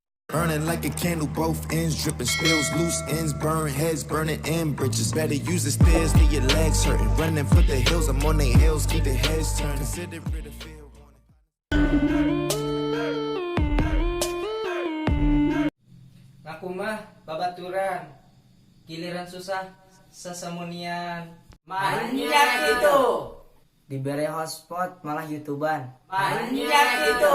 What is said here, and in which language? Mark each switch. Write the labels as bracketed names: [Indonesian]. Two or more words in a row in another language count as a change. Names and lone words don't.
[English] Burning like a candle, both ends dripping, spills, loose ends, burn heads, burning in bridges. Better use the stairs, get your legs hurting. Running for the hills, I'm on their heels, keep the heads turning. Consider it a field. [Sundanese] Ngaku mah babaturan, giliran susah sesemunian. [Indonesian] Manyak itu. Diberi hotspot malah youtuban. Manyak itu.